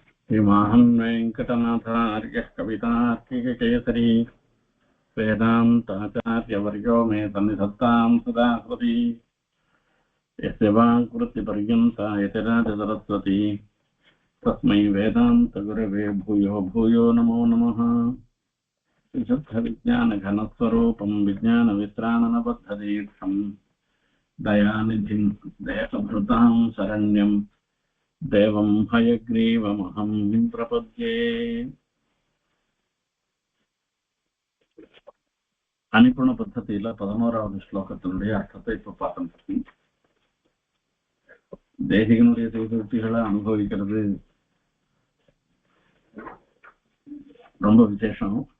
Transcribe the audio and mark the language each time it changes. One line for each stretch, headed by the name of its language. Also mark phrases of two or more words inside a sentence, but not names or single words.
Sanskrit: श्रीमान् वेङ्कटनाथार्यः कवितार्किककेसरी वेदान्ताचार्यवर्यो मे सन्निधत्तां सदा हृदि यस्य वाङ्कृतिपर्यन्ता यतिराजसरस्वती तस्मै वेदान्तगुरवे भूयो भूयो नमो नमः। विशुद्धविज्ञानघनस्वरूपं विज्ञानवित्राणनबद्धदीक्षं दयानिधिं देहभृतां शरण्यं देवं हयग्रीवमहं प्रपद्ये।
Tamil: அனுப்புண பద్ధதியில 11வது ஸ்லோகத்தினுடைய அர்த்தத்தை இப்ப பார்த்து தேசிகனுடைய செய்திகளை அனுபவிக்கிறது ரொம்ப விசேஷம்.